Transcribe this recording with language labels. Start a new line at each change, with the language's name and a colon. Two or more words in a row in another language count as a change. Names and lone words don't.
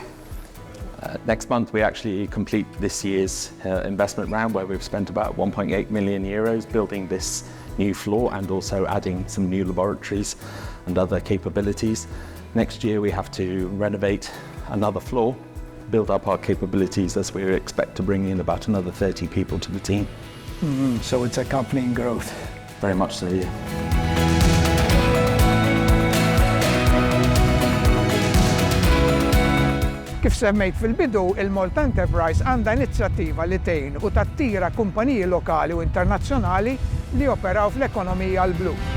English: Next month we actually complete this year's investment round, where we've spent about 1.8 million euros building this new floor and also adding some new laboratories and other capabilities. Next year we have to renovate another floor, build up our capabilities, as we expect to bring in about another 30 people to the team. So it's a company in growth. Very much so, yeah.
Maltese: Kif semmejt fil-bidu, il-Malta Enterprise għandha inizjattiva li tgħin u tattira kumpaniji lokali u internazzjonali li operaw fl-ekonomija l-blu.